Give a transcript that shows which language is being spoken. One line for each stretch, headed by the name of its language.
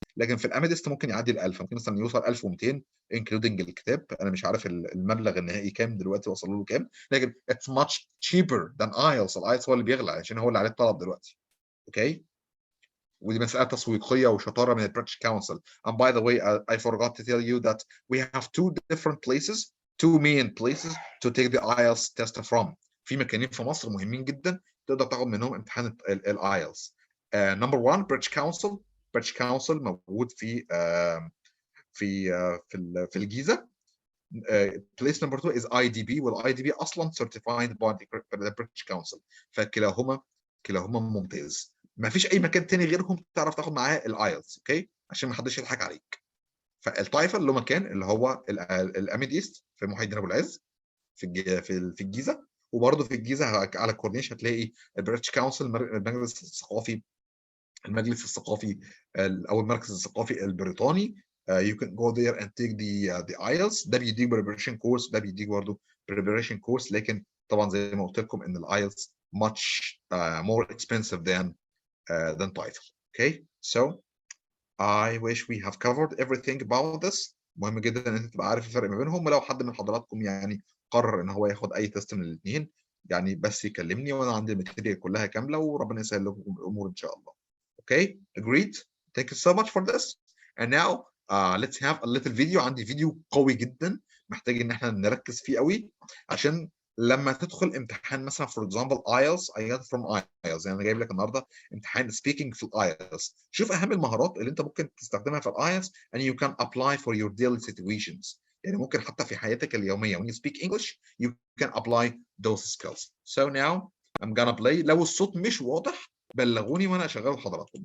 Arabic: لكن في الاميدست ممكن يعدي ال 1000، ممكن مثلا يوصل 1200 انكلودنج الكتاب، انا مش عارف المبلغ النهائي كام دلوقتي وصلوا له كام، لكن
English: it's much cheaper than IELTS.
Arabic: الايلتس هو اللي بيغلى عشان هو اللي عليه الطلب دلوقتي. اوكي ودي مسألة تسويقية وشطارة من البريتش كونسل.
English: And by the way, I forgot to tell you that we have two different places, two main places to take the IELTS test from.
Arabic: في مكانين في مصر مهمين جدا تقدر تاخد منهم امتحان الايلتس. نمبر 1 بريتش كونسل. بريتش كونسل موجود في الجيزة. بليس نمبر 2 is IDB، والاي دي بي اصلا
English: certified by the British Council،
Arabic: فكلاهما ممتاز، ما فيش اي مكان تاني غيرهم تعرف تاخد معاه الايلتس. اوكي عشان ما حدش يضحك عليك. فالتايفل له مكان اللي هو الاميديست في محي الدين ابو العز في الجيزه، وبرضه في الجيزه على الكورنيش هتلاقي البريتش كونسل المجلس الثقافي المجلس الثقافي او المركز الثقافي البريطاني.
English: You can go there and take the IELTS.
Arabic: ده بيديك preparation course، ده بيديك برضه preparation course، لكن طبعا زي ما قلت لكم ان الايلتس
English: much more expensive than TOEFL. Okay, so I wish we have covered everything about this.
Arabic: مهم جدا ان انت تبقى عارف الفرق ما بينهم، ولو حد من حضراتكم يعني قرر ان هو ياخد اي تيست من الاثنين يعني بس يكلمني، وانا عندي الماتيريال كلها كامله، وربنا يسهل لكم الامور ان شاء الله.
English: Okay, agreed. Thank you so much for this. And now let's have a little video.
Arabic: عندي فيديو قوي جدا محتاج ان احنا نركز فيه قوي، عشان لما تدخل امتحان مثلا
English: for example
Arabic: IELTS.
English: I got from IELTS،
Arabic: يعني انا جايب لك النهارده امتحان speaking في الايلتس. شوف اهم المهارات اللي انت ممكن تستخدمها في الايلتس
English: and you can apply for your daily situations.
Arabic: يعني ممكن حتى في حياتك اليوميه
English: when you speak English you can apply those skills. So now I'm gonna play.
Arabic: لو الصوت مش واضح بلغوني وانا اشغله لحضراتكم.